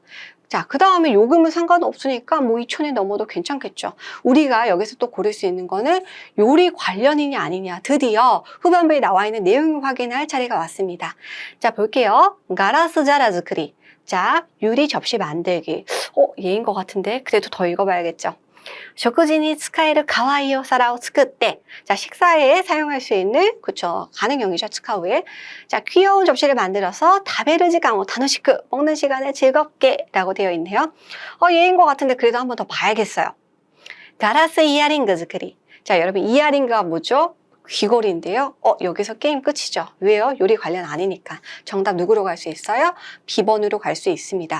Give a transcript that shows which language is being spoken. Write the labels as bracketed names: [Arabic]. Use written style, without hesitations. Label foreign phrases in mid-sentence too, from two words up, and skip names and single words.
[Korean] 자, 그 다음에 요금은 상관없으니까 뭐 2000엔 넘어도 괜찮겠죠. 우리가 여기서 또 고를 수 있는 거는 요리 관련이냐 아니냐. 드디어 후반부에 나와 있는 내용을 확인할 차례가 왔습니다. 자, 볼게요. [Japanese] ガラス皿作り. [Korean] 자, 유리 접시 만들기. 얘인 것 같은데 그래도 더 읽어봐야겠죠. [Japanese] 食事に使える可愛いお皿を作って [Korean] 자, 식사에 사용할 수 있는 그쵸 가능형이죠. 스카우에. 자, 귀여운 접시를 만들어서 [Japanese] 食べる時間を楽しく [Korean] 먹는 시간을 즐겁게 라고 되어 있네요. 얘인 것 같은데 그래도 한번 더 봐야겠어요. [Japanese] ガラス イヤリング作り. [Korean] 자, 여러분 이어링그가 뭐죠? 귀걸이인데요. 여기서 게임 끝이죠. 왜요? 요리 관련 아니니까. 정답 누구로 갈 수 있어요? B번으로 갈 수 있습니다.